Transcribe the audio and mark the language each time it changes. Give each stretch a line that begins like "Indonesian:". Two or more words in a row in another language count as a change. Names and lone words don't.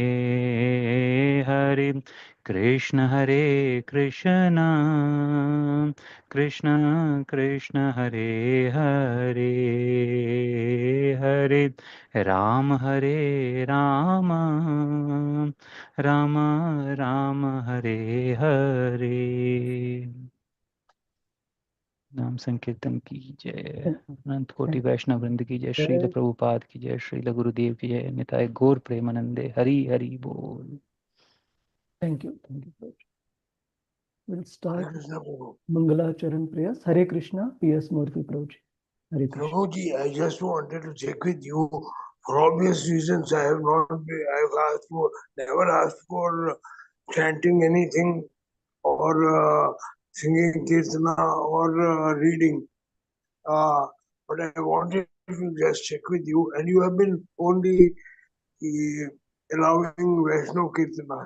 Sanskrit: हरे कृष्ण कृष्ण कृष्ण कृष्ण हरे हरे हरे राम राम राम राम हरे हरे
Hindi: नाम संकीर्तन की जय अनंत कोटि वैष्णव वृंद की जय श्रील प्रभुपाद की जय श्रील गुरुदेव की जय
Bangla: নিতাই গৌর প্রেমানন্দে হরি হরি বোল
English: Thank you. Prabhuji. We'll start Hare Krishna Prabhu. Mangalacharan prayers. Hare Krishna, P.S. Murthy Prabhuji. Hare Krishna. Prabhuji, I just wanted to check with you. For obvious reasons, I have not. I've asked for, never asked for chanting anything or singing kirtana or reading. But I wanted to just check with you, and you have been only allowing Vaishnav kirtanas.